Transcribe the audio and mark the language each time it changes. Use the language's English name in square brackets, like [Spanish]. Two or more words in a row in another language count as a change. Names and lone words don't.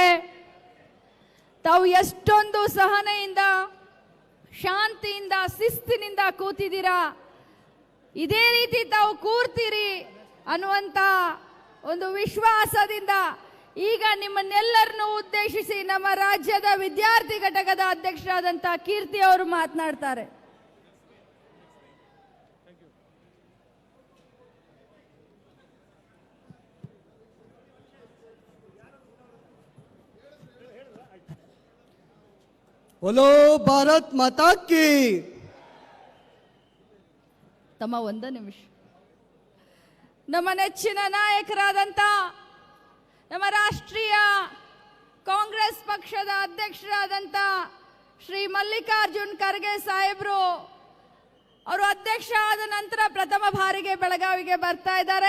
[Kannada] ತಾವು ಎಷ್ಟೊಂದು ಸಹನೆಯಿಂದ, ಶಾಂತಿಯಿಂದ, ಶಿಸ್ತಿನಿಂದ ಕೂತಿದ್ದೀರಾ, ಇದೇ ರೀತಿ ತಾವು ಕೂರ್ತೀರಿ ಅನ್ನುವಂಥ ಒಂದು ವಿಶ್ವಾಸದಿಂದ ಈಗ ನಿಮ್ಮನ್ನೆಲ್ಲರನ್ನು ಉದ್ದೇಶಿಸಿ ನಮ್ಮ ರಾಜ್ಯದ ವಿದ್ಯಾರ್ಥಿ ಘಟಕದ ಅಧ್ಯಕ್ಷರಾದಂಥ ಕೀರ್ತಿ ಅವರು ಮಾತನಾಡ್ತಾರೆ. [Hindi] बोलो भारत माता की. [Kannada] ತಮ್ಮ ಒಂದು ನಿಮಿಷ. ನಮ್ಮ ನೆಚ್ಚಿನ ನಾಯಕರಾದಂಥ ನಮ್ಮ ರಾಷ್ಟ್ರೀಯ ಕಾಂಗ್ರೆಸ್ ಪಕ್ಷದ ಅಧ್ಯಕ್ಷರಾದಂಥ ಶ್ರೀ ಮಲ್ಲಿಕಾರ್ಜುನ್ ಖರ್ಗೆ ಸಾಹೇಬರು ಅವರು ಅಧ್ಯಕ್ಷ ಆದ ನಂತರ ಪ್ರಥಮ ಬಾರಿಗೆ ಬೆಳಗಾವಿಗೆ ಬರ್ತಾ ಇದ್ದಾರೆ.